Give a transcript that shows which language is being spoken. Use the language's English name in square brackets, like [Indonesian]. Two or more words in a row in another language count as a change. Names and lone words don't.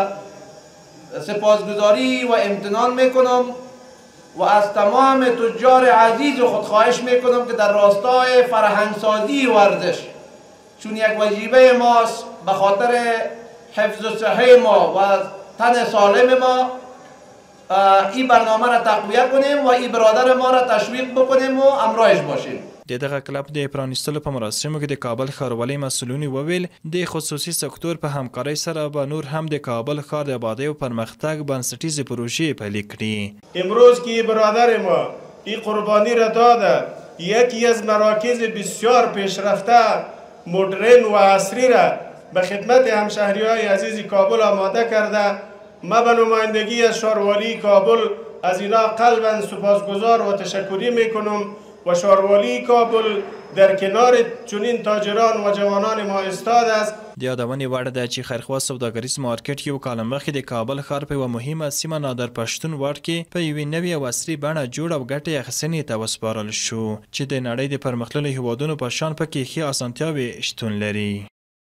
[Persian] سپاسگزاری و امتنان میکنم و از تمام تجار عزیز خود خواهش میکنم که در راستای فرهنگسازی ورزش چون یک وجیبه ماست به خاطر حفظ صحه ما و تن سالم ما این برنامه را تقویت کنیم و این برادر ما را تشویق بکنیم و همراهش باشیم. [Pashto] د دغه کلب د پرانیستلو په مراسمو کې د کابل ښاروالۍ مسؤلینو وویل د خصوصي سکتور په همکارۍ سره به نور هم د کابل ښار د آبادۍ او پرمختګ بنسټیزې پروژې پیل کړي. [Persian] امروز که برادر ما این قربانی را داده یکی از مراکز بسیار پیشرفته مدرن و عصری را به خدمت همشهری‌های عزیز کابل آماده کرده، ما به نمایندگی از شهروالی کابل از اینا قلباً سپاسگزار و تشکری میکنم و شهروالی کابل در کنار چنین تاجران و جوانان ما ایستاد است. [Pashto] د یادونې وړ ده چې خیرخوا سوداګریز مارکیټ یو کال مخکې د کابل ښار په یوه مهمه سیمه نادر پښتون واټ کې په یوې نوې او عصري بڼه جوړ او ګټې اخیستنې ته وسپارل شو چې د نړۍ د پرمختللو هیوادونو په شان پکې ښې اسانتیاوې شتون لري.